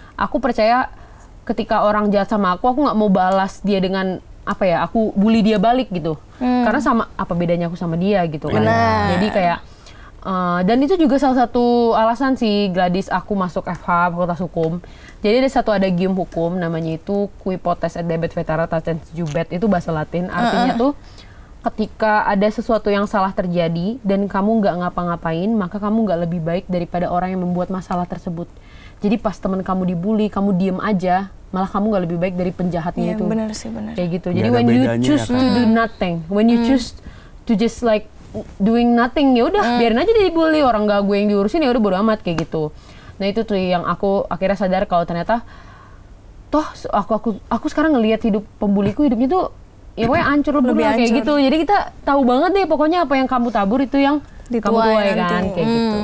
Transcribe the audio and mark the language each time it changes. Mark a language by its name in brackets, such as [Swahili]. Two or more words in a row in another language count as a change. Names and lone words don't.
[Indonesian] Aku percaya ketika orang jahat sama aku nggak mau balas dia dengan apa ya? Aku bully dia balik gitu. Karena sama apa bedanya aku sama dia gitu kan? Jadi kayak dan itu juga salah satu alasan sih Gladys aku masuk FH Fakultas Hukum. Jadi ada satu adagium hukum namanya itu [Latin] qui potest et debet vetera tacens jubet, [Indonesian] itu bahasa Latin, artinya tuh ketika ada sesuatu yang salah terjadi dan kamu nggak ngapa-ngapain, maka kamu nggak lebih baik daripada orang yang membuat masalah tersebut. Jadi pas teman kamu dibully, kamu diem aja, malah kamu nggak lebih baik dari penjahatnya itu. Benar sih, benar. Kayak gitu. Jadi [English] when you choose to do nothing, when you choose to just like doing nothing, [Indonesian] ya udah biarin aja dia dibully, orang nggak gue yang diurusin, ya udah bodo amat kayak gitu. Nah itu tuh yang aku akhirnya sadar kalau ternyata toh aku sekarang ngelihat hidup pembuliku, hidupnya tuh ya pokoknya hancur lebih kayak gitu. Jadi kita tahu banget deh pokoknya apa yang kamu tabur itu yang kamu tuai kan kayak gitu.